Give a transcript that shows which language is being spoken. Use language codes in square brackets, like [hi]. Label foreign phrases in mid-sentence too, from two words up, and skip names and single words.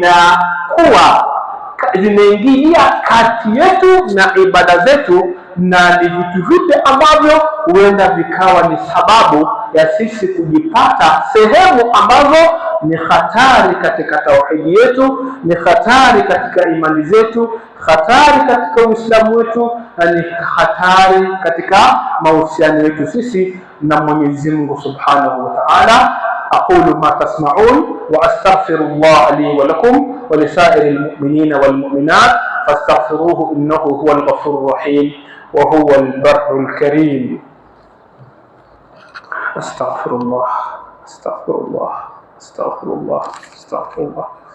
[sw] vinaingilia kati yetu na ibada zetu, na ni vitu vipi ambavyo huenda vikawa ni sababu ya sisi kujipata sehemu ambazo ni hatari katika tauhidi yetu, ni hatari katika imani zetu, hatari katika Uislamu wetu, na ni hatari katika mahusiano yetu sisi na Mwenyezi Mungu [ar] سبحانه وتعالى. أقول ما تسمعون وأستغفر الله لي ولكم ولسائر المؤمنين والمؤمنات فاستغفروه إنه هو الغفور الرحيم وهو البر الكريم. أستغفر الله أستغفر الله أستغفر الله أستغفر الله.